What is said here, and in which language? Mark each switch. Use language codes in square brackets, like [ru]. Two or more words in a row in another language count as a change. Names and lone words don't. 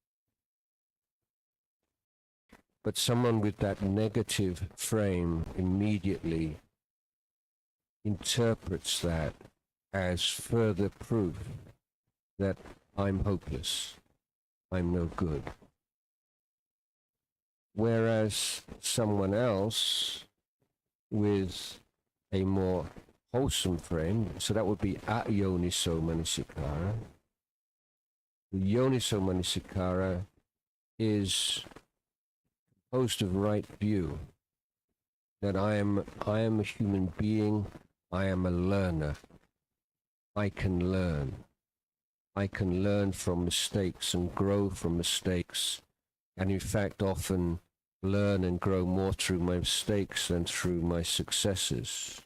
[en] But someone with that negative frame immediately interprets that as further proof that I'm hopeless, I'm no good. Whereas someone else with a more wholesome frame. So that would be [pi] ayoniso manasikara. [en] The [pi] yoniso manasikara [en] is composed of right view, that I am a human being, I am a learner. I can learn. I can learn from mistakes and grow from mistakes, and in fact often learn and grow more through my mistakes than through my successes.